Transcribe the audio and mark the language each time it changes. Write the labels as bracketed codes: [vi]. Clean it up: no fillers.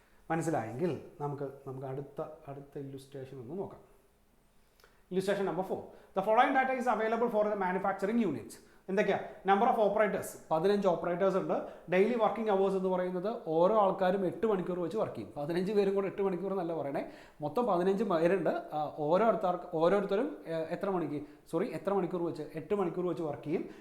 [ml] മനസ്സിലായെങ്കിൽ നമുക്ക് അടുത്ത ഇല്ലുസ്ട്രേഷൻ ഒന്ന് നോക്കാം. [en] Illustration number 4. The following data is available for the manufacturing units. [ml] എന്തൊക്കെയാ, നമ്പർ ഓഫ് ഓപ്പറേറ്റേഴ്സ് 15 ഓപ്പറേറ്റേഴ്സ് ഉണ്ട്. ഡെയിലി വർക്കിംഗ് അവേഴ്സ് എന്ന് പറയുന്നത് ഓരോ ആൾക്കാരും 8 മണിക്കൂർ വെച്ച് വർക്ക് ചെയ്യും. 15 പേരും കൂടെ 8 മണിക്കൂർ എന്നല്ല പറയണേ, മൊത്തം 15 പേരുണ്ട്. ഓരോരുത്തരും എത്ര മണിക്കൂർ വെച്ച് 8 മണിക്കൂർ വെച്ച് വർക്ക് ചെയ്യും.